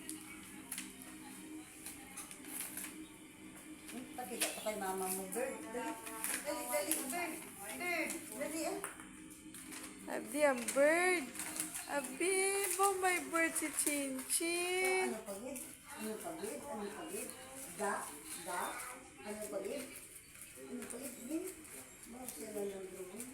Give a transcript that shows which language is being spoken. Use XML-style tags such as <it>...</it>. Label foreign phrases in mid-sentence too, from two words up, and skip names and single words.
<hil>Pakita ko kay mama mo, bird. Dali, dali, dali, bird. Bird, dali ah. Abi, ang bird. Abi, ba may bird si Chin Chin. Ano pagid? Ano pagid? Ano pagid? Da, da. Ano pagid? Ano pagid? Din.</hil> <tl>Bakit sila lang</tl>